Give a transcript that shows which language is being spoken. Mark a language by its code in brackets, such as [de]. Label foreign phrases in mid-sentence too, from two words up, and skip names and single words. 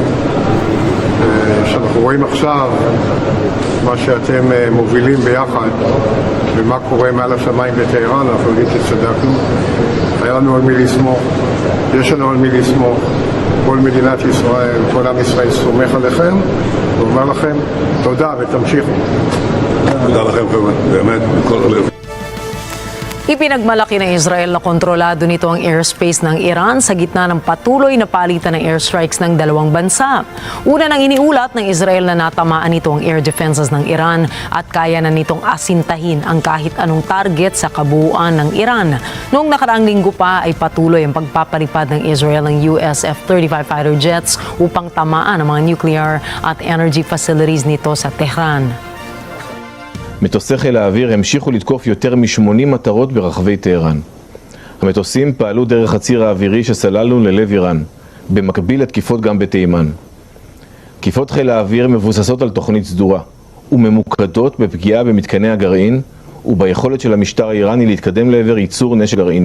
[he] שאנחנו רואים עכשיו מה שאתם מובילים ביחד ומה קורה מעל השמיים בטהרן, אנחנו יודעים שצדקנו. היה לנו על מי לסמוך, יש לנו על מי לסמוך. כל מדינת ישראל, כל עם ישראל סומך עליכם ואומר לכם תודה ותמשיכו. תודה לכם חבר'ה, באמת, מכל הלב. [tl] Ipinagmalaki ng Israel na kontrolado nito ang airspace ng Iran sa gitna ng patuloy na palitan ng airstrikes ng dalawang bansa. Una nang iniulat ng Israel na natamaan nito ang [en] air defenses [tl] ng Iran at kaya na nitong asintahin ang kahit anong target sa kabuuan ng Iran. Noong nakaraang linggo pa ay patuloy ang pagpapalipad ng Israel ng US F-35 [en] fighter jets [tl] upang tamaan ang mga nuclear at [en] energy facilities [tl] nito sa Tehran. [he] מטוסי חיל האוויר המשיכו לתקוף יותר מ-80 מטרות ברחבי טהרן. המטוסים פעלו דרך הציר האווירי שסללנו ללב איראן, במקביל לתקיפות גם בתימן. תקיפות חיל האוויר מבוססות על תוכנית סדורה, וממוקדות בפגיעה במתקני הגרעין, וביכולת של המשטר האיראני להתקדם לעבר ייצור נשק גרעיני.